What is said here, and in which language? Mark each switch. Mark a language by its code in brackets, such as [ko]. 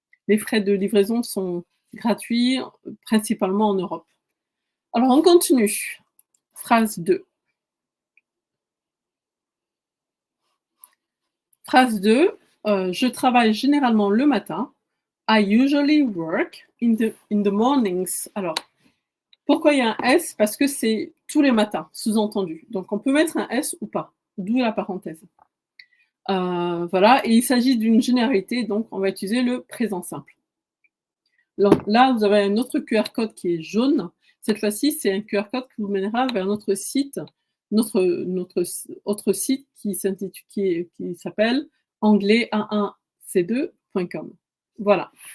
[fr] Les frais de livraison sont gratuits, principalement en Europe. Alors, on continue. Phrase 2. Phrase 2. Je travaille généralement le matin. [en] I usually work in the mornings. [fr] Alors, pourquoi il y a un S? Parce que c'est tous les matins, sous-entendu. Donc, on peut mettre un S ou pas, d'où la parenthèse. Voilà, et il s'agit d'une généralité, donc on va utiliser le présent simple. Donc là, vous avez un autre QR code qui est jaune. Cette fois-ci, c'est un QR code qui vous mènera vers notre site, notre autre site qui s'appelle anglais11c2.com. Voilà.